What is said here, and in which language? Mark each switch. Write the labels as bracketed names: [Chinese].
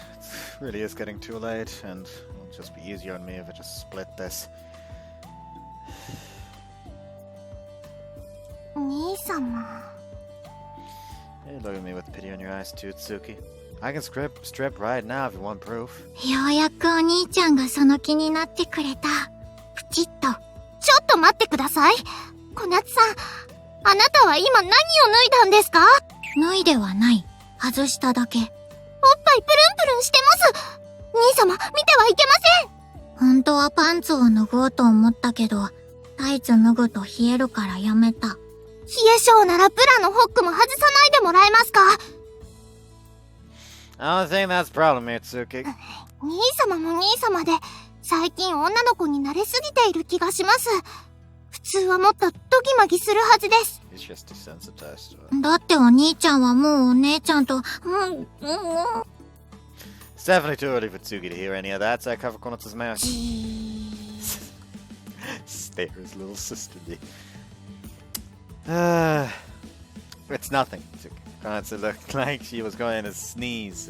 [English] It really is getting too late, and it'll just be easier on me if I just split this. [Japanese] 兄様。 [English] Hey, look at me with pity on your eyes, too, Tsuki. I can strip right now if you want proof. [Japanese] ようやくお兄ちゃんがその気になってくれた。プチッと。ちょっと待ってください。小夏さん、あなたは今何を脱いだんですか？脱いではない。外しただけ。おっぱいプルンプルンしてます。兄様、見てはいけません。本当はパンツを脱ごうと思ったけど、タイツ脱ぐと冷えるからやめた。冷え性ならブラのホックも外さないでもらえますか？ [English] I don't think that's a problem here, Tsuki. [Japanese] 兄様も兄様で、最近女の子に慣れすぎている気がします。普通はもっとドギマギするはずです。 [English] He's just desensitized to it. [Japanese] だってお兄ちゃんはもうお姉ちゃんと、 [English] It's definitely too early for Tsuki to hear any of that, so I cover Konatsu's mouth. Stares little sisterly. It's nothing, Tsuki. Konatsu looked like she was going to sneeze.